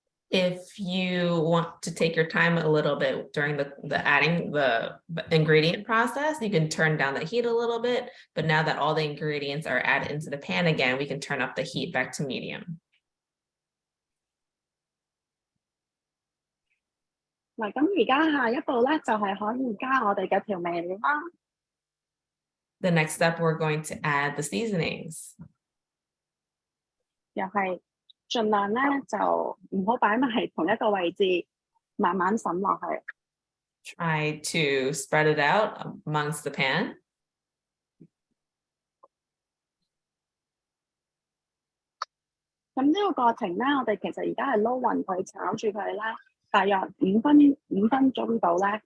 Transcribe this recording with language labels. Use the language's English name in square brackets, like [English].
[English] If you want to take your time a little bit during the adding the ingredient process, you can turn down the heat a little bit. But now that all the ingredients are added into the pan again, we can turn up the heat back to medium. [Cantonese] 嗱，咁而家下一步咧就係可以加我哋嘅調味料啦。 [English] The next step, we're going to add the seasonings. [Cantonese] 又係盡量咧就唔好擺埋同一個位置，慢慢滲落去。 [English] Try to spread it out amongst the pan. [Cantonese] 咁呢個過程咧，我哋其實而家係撈勻佢，炒住佢啦，大約5分鐘到咧。